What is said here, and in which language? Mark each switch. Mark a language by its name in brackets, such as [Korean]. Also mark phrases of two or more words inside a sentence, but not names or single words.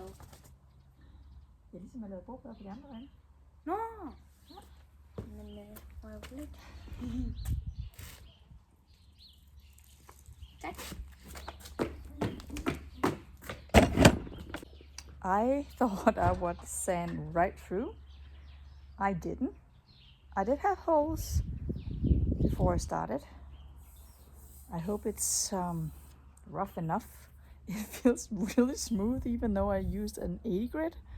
[Danish] Det er ligesom at lave bordplader på de andre derinde. Nå! Ja. Men må jeg lidt? Tak. [English] I thought I would sand right through. I didn't. I did have holes before I started. I hope it's rough enough. It feels really smooth even though I used an 80 grit.